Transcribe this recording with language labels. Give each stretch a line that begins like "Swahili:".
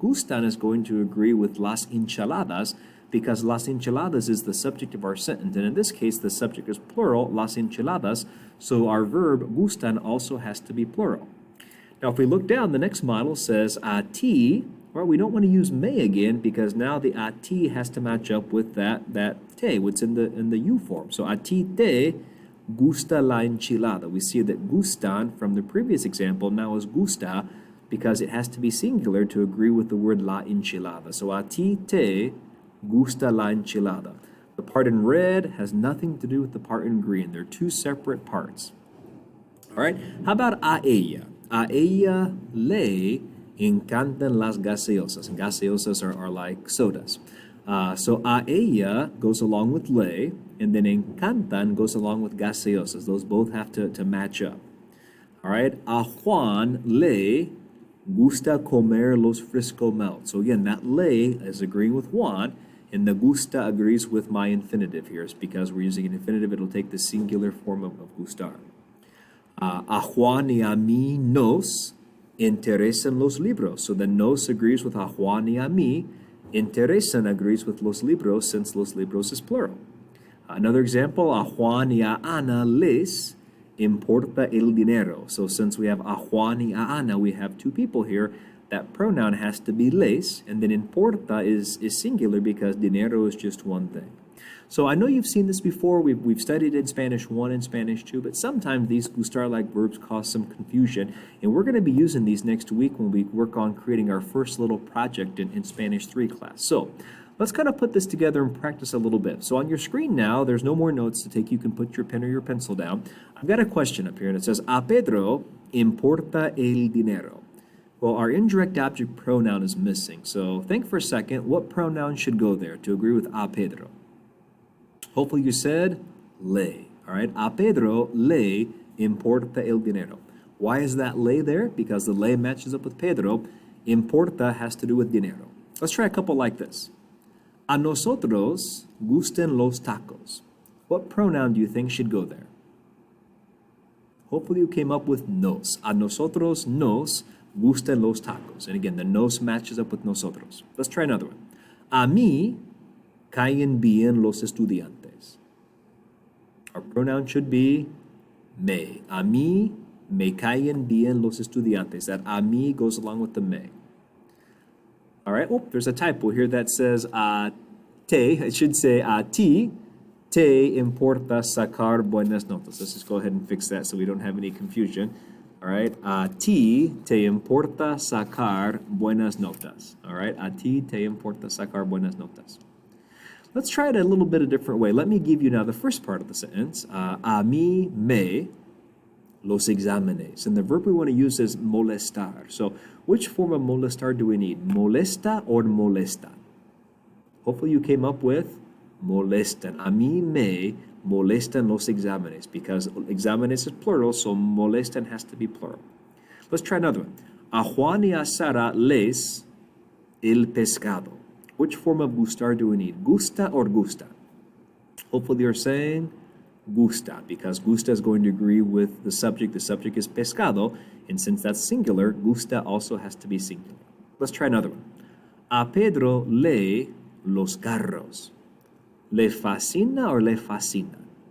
English: Gustan is going to agree with
Spanish: las enchiladas
English: because las enchiladas is the subject of our sentence. And in this case, the subject is plural, las enchiladas. So our verb, gustan, also has to be plural. Now, if we look down, the next model says
Spanish: a ti.
English: Well, we don't want to use me again because now the
Spanish: a ti
English: has to match up with that te, what's in the you form.
Spanish: So a ti te gusta la enchilada.
English: We see that gustan from the previous example now is gusta because it has to be singular to agree with the word
Spanish: la enchilada. So a ti te gusta la enchilada.
English: The part in red has nothing to do with the part in green. They're 2 separate parts. All right, how about
Spanish: a ella? A ella le encantan las gaseosas.
English: And gaseosas are like sodas. So
Spanish: a ella
English: goes along with le, and then encantan goes along with gaseosas. Those both have to match up. All right,
Spanish: a Juan le gusta comer los frisco melt.
English: So again, that le is agreeing with Juan, and the gusta agrees with my infinitive here. It's because we're using an infinitive, it'll take the singular form of gustar.
Spanish: A Juan y a mí nos interesan los libros.
English: So the nos agrees with
Spanish: a Juan y a mí.
English: Interesan agrees with
Spanish: los libros
English: since los libros is plural. Another example,
Spanish: a Juan y a Ana les importa el dinero.
English: So since we have
Spanish: a Juan y a Ana,
English: we have 2 people here. That pronoun has to be les, and then importa is singular because dinero is just one thing. So I know you've seen this before. We've studied in Spanish 1 and Spanish 2, but sometimes these Gustar-like verbs cause some confusion, and we're going to be using these next week when we work on creating our first little project in Spanish 3 class. So let's kind of put this together and practice a little bit. So on your screen now, there's no more notes to take. You can put your pen or your pencil down. I've got a question up here, and it says,
Spanish: a Pedro importa el dinero.
English: Well, our indirect object pronoun is missing. So think for a second, what pronoun should go there to agree with
Spanish: a Pedro?
English: Hopefully you said le. All right,
Spanish: a Pedro le importa el dinero.
English: Why is that le there? Because the le matches up with Pedro. Importa has to do with dinero. Let's try a couple like this.
Spanish: A nosotros gusten los tacos.
English: What pronoun do you think should go there? Hopefully you came up with nos.
Spanish: A nosotros nos gustan los tacos.
English: And again, the nos matches up with nosotros. Let's try another one.
Spanish: A mí caen bien los estudiantes.
English: Our pronoun should be me.
Spanish: A mí me caen bien los estudiantes.
English: That
Spanish: a mí
English: goes along with the me. All right, oh, there's a typo here that says te. It should say
Spanish: a ti. Te importa sacar buenas notas.
English: Let's just go ahead and fix that so we don't have any confusion. All right,
Spanish: a ti te importa sacar buenas notas.
English: All right, a ti te importa sacar buenas notas. Let's try it a little bit a different way. Let me give you now the first part of the sentence.
Spanish: A mí me los exámenes.
English: And the verb we want to use is molestar. So which form of molestar do we need? Molesta or molesta? Hopefully you came up with molestan.
Spanish: A mí me molestan los exámenes,
English: because exámenes is plural, so molestan has to be plural. Let's try another one.
Spanish: A Juan y a Sara les el pescado.
English: Which form of gustar do we need? Gusta or gusta? Hopefully you're saying gusta, because gusta is going to agree with the subject. The subject is pescado, and since that's singular, gusta also has to be singular. Let's try another one.
Spanish: A Pedro le los carros. Le fascina
English: or
Spanish: le fascinan?